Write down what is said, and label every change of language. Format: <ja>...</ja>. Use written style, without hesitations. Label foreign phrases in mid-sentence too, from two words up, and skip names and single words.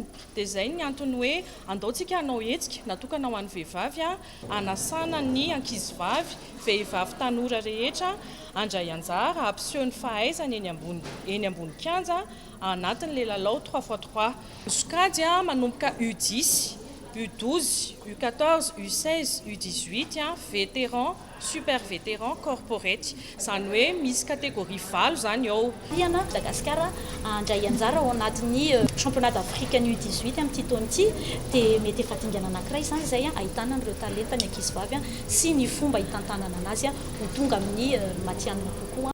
<mg>Dia izay ny antony hoe andaontsika hanao hetsika natokana ho an'ny vehivavy anasana ny ankizivavy, vehivavy tanora rehetra andray anjara ampiseho ny fahaizany eny ambony kianja anatin'ilay lalao 3x3. Sokajy manomboka U10, U12, U14, U16, U18,</mg> <fr>vétéran, super vétéran, corporate.</fr> <mg>Izany hoe misy kategoria 5 zany ao. Liana Madagasikara andray anjara ao anatin'ny</mg> <fr>championnat d'Afrique</fr> <mg>ny U18 amin'ity taona ity dia mety efa dingana anankiray izany izay ahitana an'ireo talenta ny ankizivavy sy ny fomba hitantanana anazy ho tonga amin'ny matianina kokoa.</mg>